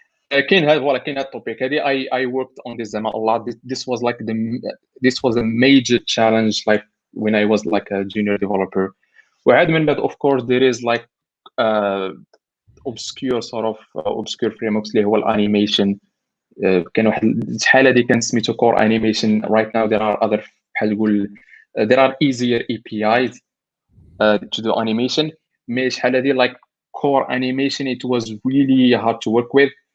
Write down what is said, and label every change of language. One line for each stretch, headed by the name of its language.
Arabic: كاين هذا التوبيك هذه
English: I worked on this a lot. This was a major challenge like when I was like a junior developer.
Arabic: وعاد من بعد
English: of course there is like obscure sort of obscure frameworks
Arabic: اللي هو الانيميشن. كان واحد شحال هذه كان سميتو core animation.
English: Right now there are other
Arabic: بحال نقول
English: there are easier APIs to do animation.
Arabic: مي شحال هذه
English: like core animation it was really hard to work with.